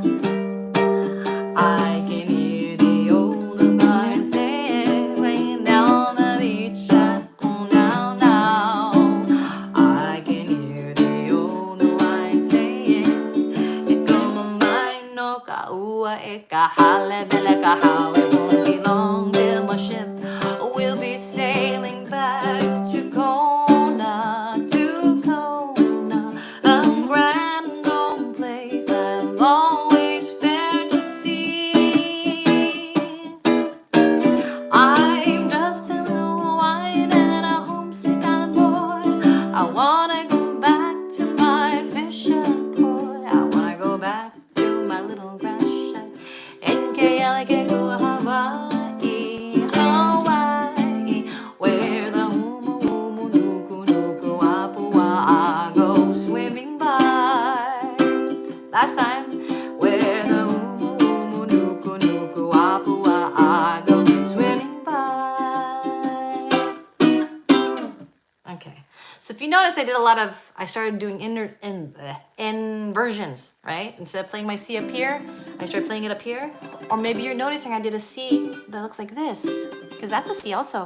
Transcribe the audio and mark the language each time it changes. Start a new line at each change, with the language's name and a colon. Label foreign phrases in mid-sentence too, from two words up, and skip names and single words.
English: I can hear the old Hawaiian saying, rain down the beach at oh now. I can hear the old Hawaiian saying, it go my mind
Hawaiian: no ka ua e ka hale bele ka
English: how it won't be long till my ship will be sailing back to Kona, a grand old place I've always fared to see. I'm just a little Hawaiian and a homesick island boy. I wanna go back to my fishing boy. I wanna go back to my little grass shack in Kealakeko, Hawaii, Hawaii, where the umu umu nuku nuku apua go swimming by. Last time, where the umu umu nuku nuku apua go swimming by. Okay, so if you notice, I started doing inversions, right? Instead of playing my C up here, I started playing it up here. Or maybe you're noticing I did a C that looks like this, because that's a C also.